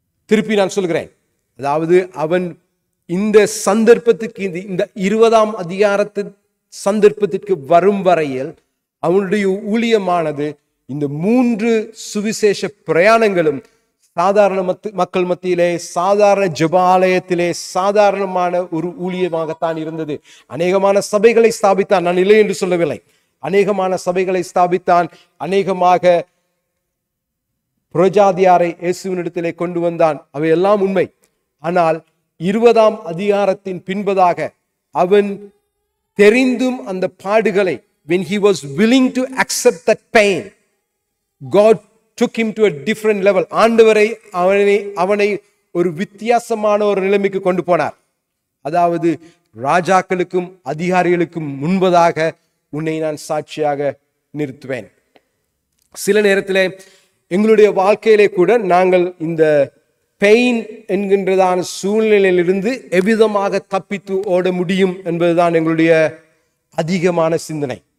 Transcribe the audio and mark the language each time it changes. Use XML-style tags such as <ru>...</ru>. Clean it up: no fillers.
<ta>திருப்பி நான் சொல்கிறேன், அதாவது அவன் இந்த சந்தர்ப்பத்துக்கு, இந்த 20ஆம் அதிகாரத்தின் சந்தர்ப்பத்திற்கு வரும் வரையில் அவனுடைய ஊழியமானது இந்த 3 சுவிசேஷ பிரயாணங்களும் சாதாரண மக்கள் மத்தியிலே, சாதாரண ஜெபாலயத்திலே சாதாரணமான ஒரு ஊழியமாகத்தான் இருந்தது. அநேகமான சபைகளை ஸ்தாபித்தான், நான் இல்லை என்று சொல்லவில்லை, அநேகமான சபைகளை ஸ்தாபித்தான், அநேகமாக புரஜாதியாரை இயேசுவினிடத்திலே கொண்டு வந்தான், அவை எல்லாம் உண்மை. ஆனால் 20ஆம் அதிகாரத்தின் பின்பதாக அவன் தெரிந்தும் அந்த பாடுகளை,</ta> <en>when he was willing to accept that pain, God took him to a different level.</en> <ta>ஆண்டவரை அவனை ஒரு வித்தியாசமான ஒரு நிலைமைக்கு கொண்டு போனார். அதாவது ராஜாக்களுக்கும் அதிகாரிகளுக்கும் முன்பதாக உன்னை நான் சாட்சியாக நிறுத்துவேன். சில நேரத்தில் எங்களுடைய வாழ்க்கையிலே கூட நாங்கள் இந்த பெயின் என்கின்றதான சூழ்நிலையிலிருந்து எவ்விதமாக தப்பித்து ஓட முடியும் என்பதுதான் எங்களுடைய அதிகமான சிந்தனை.</ta>